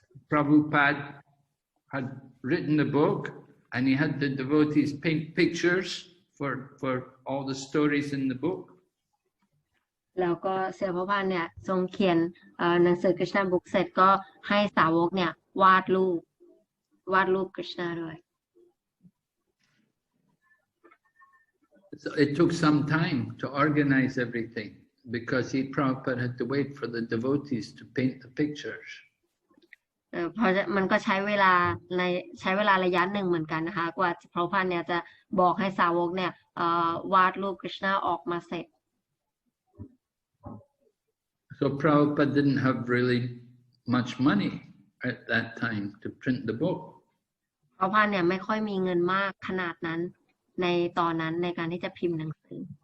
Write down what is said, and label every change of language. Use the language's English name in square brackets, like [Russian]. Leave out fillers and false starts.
[English] Prabhupada had written the book and he had the devotees paint pictures for all the stories in the book. [Thai] แล้วก็ศิลปพาสเนี่ยทรงเขียนหนังสือ Krishna Book เสร็จก็ให้สาวกเนี่ยวาดรูป Krishna ด้วย [English] So it took some time to organize everything because Prabhupada had to wait for the devotees to paint the pictures. [Thai] เพราะมันก็ใช้เวลาระยะหนึ่งเหมือนกันนะคะกว่าพระพาสเนี่ยจะบอกให้สาวกเนี่ยวาดรูป Krishna ออกมาเสร็จ [English] So Prabhupada didn't have really much money at that time to print the book. [Thai] พระพาสเนี่ยไม่ค่อยมีเงินมากขนาดนั้นในตอนนั้นในการที่จะพิมพ์หนังสือ